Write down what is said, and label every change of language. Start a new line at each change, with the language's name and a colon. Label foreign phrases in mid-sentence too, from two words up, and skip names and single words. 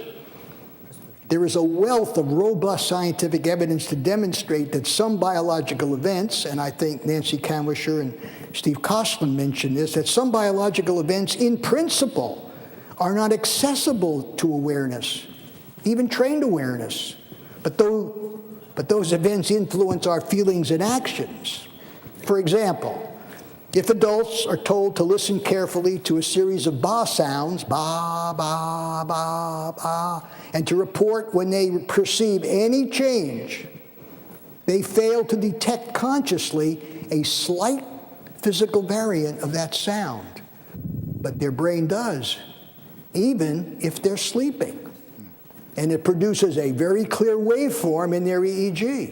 English: First, There is a wealth of robust scientific evidence to demonstrate that some biological events, and I think Nancy Kamwisher and Steve Kosslin mentioned this, that some biological events in principle are not accessible to awareness, even trained awareness. But those events influence our feelings and actions. For example, if adults are told to listen carefully to a series of ba sounds, ba, ba, ba, ba, and to report when they perceive any change, they fail to detect consciously a slight physical variant of that sound. But their brain does, even if they're sleeping. And it produces a very clear waveform in their EEG.